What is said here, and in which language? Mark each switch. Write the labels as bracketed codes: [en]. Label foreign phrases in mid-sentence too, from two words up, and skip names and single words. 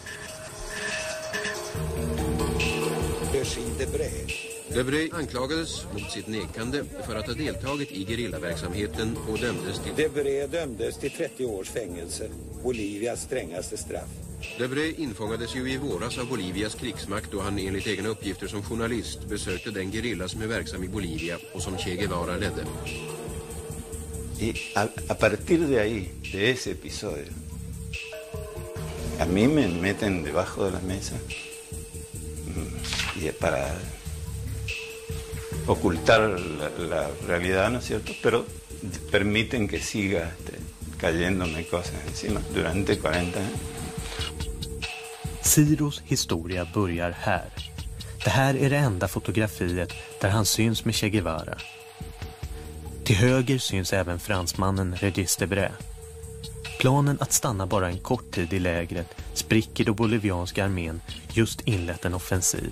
[sv] Debré anklagades mot sitt nekande för att ha deltagit i gerillaverksamheten och dömdes till... Debré dömdes till 30 års fängelse, Bolivias strängaste straff. Debré infångades ju i våras av Bolivias krigsmakt då han enligt egna uppgifter som journalist besökte den gerilla som är verksam i Bolivia och som Che Guevara ledde. [es] A partir de ahí, de ese episodio, a mí me meten debajo de la mesa y para ocultar la realidad, ¿no es cierto? Pero permiten que siga cayéndome cosas encima durante 40 años. [sv] Ciros historia börjar här. Det här är det enda fotografiet där han syns med Che Guevara. Till höger syns även fransmannen Regis Debré. Planen att stanna bara en kort tid i lägret spricker då bolivianska armén just inlett en offensiv.